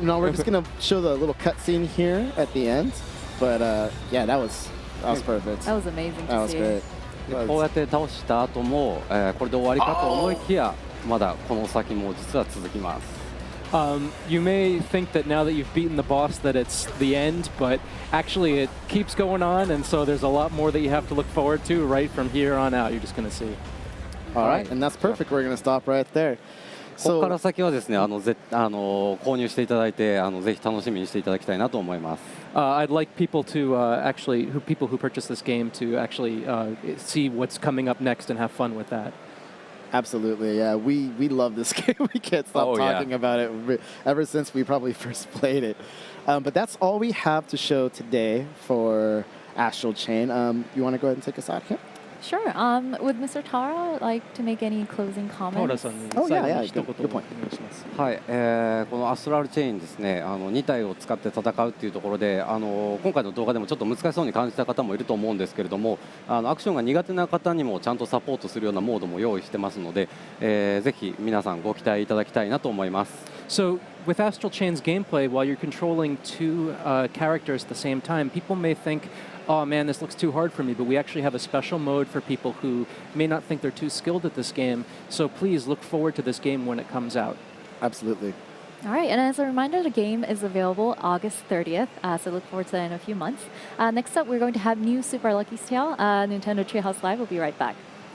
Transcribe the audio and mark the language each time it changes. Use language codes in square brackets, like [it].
[en] No, we're just going to show the little cutscene here at the end. But yeah, that was perfect. That was amazing to see. That was great. [ja] こうやって倒した後も、これで終わりかと思いきや、まだこの先も実は続きます。 [en] You may think that now that you've beaten the boss that it's the end, but actually it keeps going on, and so there's a lot more that you have to look forward to right from here on out. You're just going to see. All right, and that's perfect. We're going to stop right there. [ja] ここから先はですね、購入していただいて、ぜひ楽しみにしていただきたいなと思います。 [en] I'd like people to people who purchase this game to actually see what's coming up next and have fun with that. Absolutely, yeah. We love this game. We can't stop talking about it ever since we probably first played it. But that's all we have to show today for Astral Chain. You want to go ahead and take us out here? Sure. Would Mr. Tara like to make any closing comments? Oh, yeah. Good point. [ja] はい、このアストラルチェインですね、2体を使って戦うっていうところで、今回の動画でもちょっと難しそうに感じた方もいると思うんですけれども、アクションが苦手な方にもちゃんとサポートするようなモードも用意してますので、ぜひ皆さんご期待いただきたいなと思います。 [en] So with Astral Chain's gameplay, while you're controlling two characters at the same time, people may think, oh man, this looks too hard for me, but we actually have a special mode for people who may not think they're too skilled at this game. So please look forward to this game when it comes out. Absolutely. All right, and as a reminder, the game is available August 30th, so look forward to that in a few months. Next up, we're going to have new Super Lucky's Tale. Nintendo Treehouse Live will be right back.